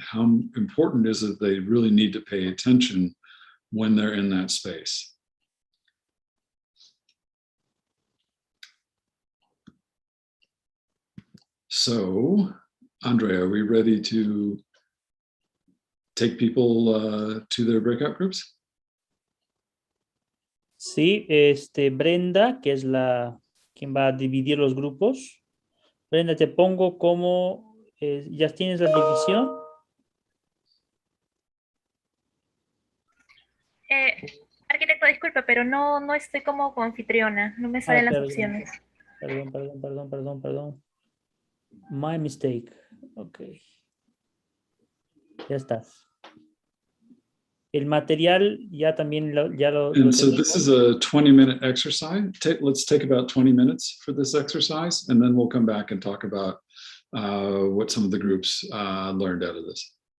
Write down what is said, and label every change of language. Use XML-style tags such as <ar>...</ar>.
<en>How important is it they really need to pay attention when they're in that space? So, Andre, are we ready to take people to their breakout groups?</en> <es>Sí, Brenda, que es quien va a dividir los grupos. Brenda, te pongo como, ¿ya tienes la división? Arquitecto, disculpe, pero no estoy como anfitriona, no me salen las opciones. Perdón.</es> <en>My mistake. Ok.</en> <es>Ya estás. El material ya también lo</es> <en>so this is a 20-minute exercise. Let's take about 20 minutes for this exercise, and then we'll come back and talk about what some of the groups learned out of this.</en>